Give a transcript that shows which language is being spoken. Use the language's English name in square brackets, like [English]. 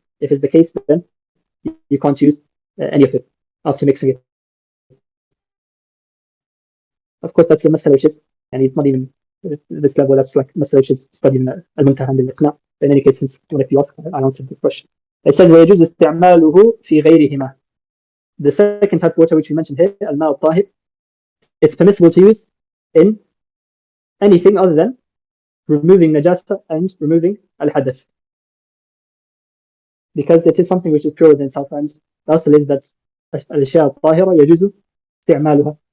[English] If it's the case, then you can't use any of it after mixing it. Of course, that's the masala which is, and it's not even this level, that's like masala which is studied in al-Muntaha and al-Iqna. In any case, since one of you asked, I answered the question. It says, [Arabic] وَيَجُوزُ اسْتِعْمَالُهُ فِي غَيْرِهِمَا. [English] The second type of water which we mentioned here, al-ma al-tahir, it's permissible to use in anything other than removing najasa and removing al-hadath. Because it is something which is pure within itself, and the asl is that [Arabic] al-ashya al-tahira yajuzu isti'maluha.